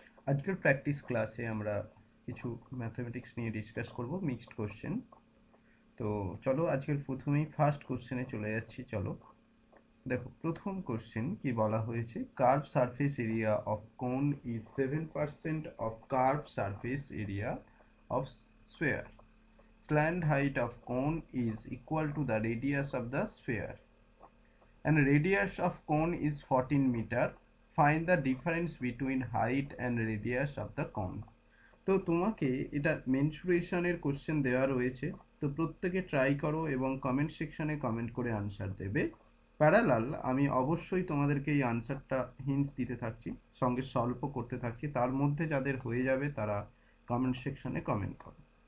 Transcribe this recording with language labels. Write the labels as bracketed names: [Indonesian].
[Bangla] আজকের প্র্যাকটিস ক্লাসে আমরা কিছু ম্যাথমেটিক্স নিয়ে ডিসকাস করব, মিক্সড কোশ্চেন। তো চলো আজকের প্রথমেই ফার্স্ট কোশ্চেনে চলে যাচ্ছি। চলো দেখো প্রথম কোশ্চেন কি বলা হয়েছে, [English] Curve surface area of cone is 7% of curve surface area of sphere. Slant height of cone is equal to the radius of the sphere and radius of cone is 14 meter. Find the difference between height and radius of the cone. [Bangla] তো তোমাকে এটা মেনসুরেশনের question দেওয়া রয়েছে, তো প্রত্যেকে try করো এবং comment সেকশনে কমেন্ট করে আনসার দেবে। প্যারালাল আমি অবশ্যই তোমাদেরকে এই আনসারটা হিন্টস দিতে থাকছি, সঙ্গে সলভও করতে থাকছি। তার মধ্যে যাদের হয়ে যাবে তারা কমেন্ট সেকশনে কমেন্ট করো।